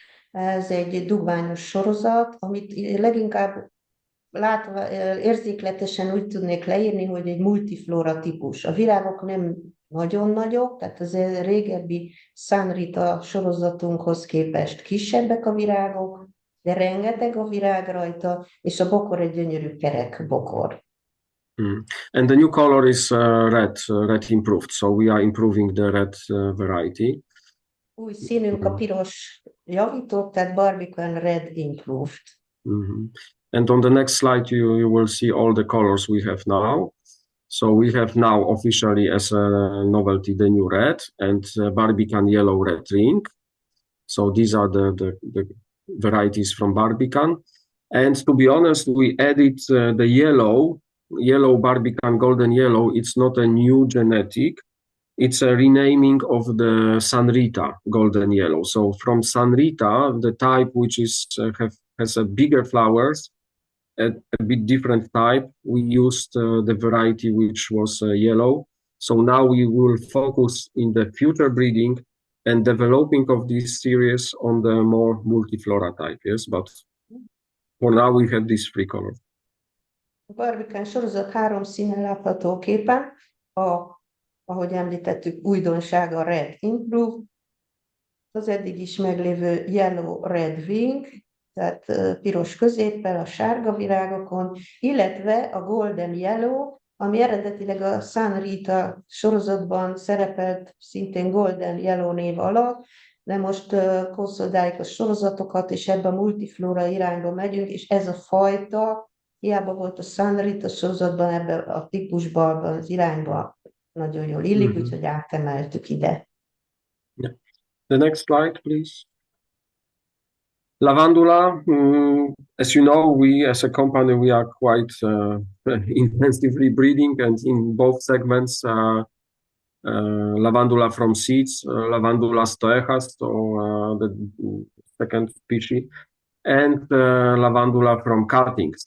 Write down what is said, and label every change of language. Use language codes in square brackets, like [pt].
[hu] Ez egy dugványos sorozat, amit leginkább látva, érzékletesen úgy tudnék leírni, hogy egy multiflora típus. A virágok nem nagyon nagyok, tehát az régebbi Sunrita sorozatunkhoz képest kisebbek a virágok, de rengeteg a virág rajta, és a bokor egy gyönyörű kerek bokor. [en] And the new color is red improved, so we are improving the red variety. [hu] Új színünk a piros javított, tehát Barbican Red Improved. [en] And on the next slide, you will see all the colors we have now. So we have now officially as a novelty the new red and Barbican Yellow Red Ring. So these are the varieties from Barbican. And to be honest, we added the yellow Barbican Golden Yellow. It's not a new genetic. It's a renaming of the Sunrita Golden Yellow. So from Sunrita, the type which is has a bigger flowers, a bit different type, we used the variety which was yellow. So now we will focus in the future breeding and developing of this series on the more multiflora type, yes, but for now we have these three colors. [hu] A Barbican sorozat 3 színen látható képen, ahogy említettük, újdonsága Red Improve, az eddig is meglévő Yellow Red Wing, tehát piros középpel a sárga virágokon, illetve a Golden Yellow, ami eredetileg a Sunrita sorozatban szerepelt szintén Golden Yellow név alatt, de most konszolidáljuk a sorozatokat, és ebbe a multiflora irányba megyünk, és ez a fajta, hiába volt a Sunrita sorozatban, ebbe a típusban, az irányba nagyon jól illik, úgyhogy átemeltük ide. [en] Yeah. The next slide, please. Lavandula, as you know, we as a company, we are quite intensively breeding, and in both segments, Lavandula from seeds, Lavandula stoechas, so the second species, and Lavandula from cuttings.